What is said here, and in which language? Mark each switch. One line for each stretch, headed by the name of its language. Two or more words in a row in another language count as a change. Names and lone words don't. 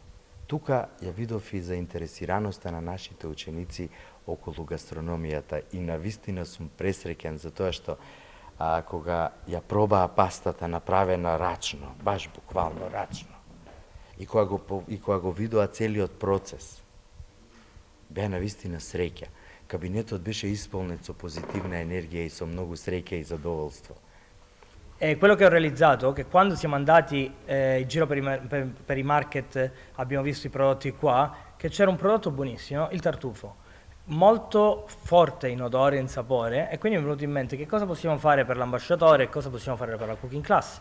Macedonian: Тука ја видов и заинтересираноста на нашите ученици околу гастрономијата и навистина сум пресреќен за тоа што кога ја пробаа пастата направена рачно, баш буквално рачно, и кога го видоа целиот процес, беа навистина среќа. Кабинетот беше исполнет со позитивна енергија и со многу среќа и задоволство.
Italian: E quello che ho realizzato è che quando siamo andati in giro per i market, abbiamo visto i prodotti qua, che c'era un prodotto buonissimo, il tartufo, molto forte in odore e in sapore, e quindi mi è venuto in mente che cosa possiamo fare per l'ambasciatore e cosa possiamo fare per la
English: cooking class.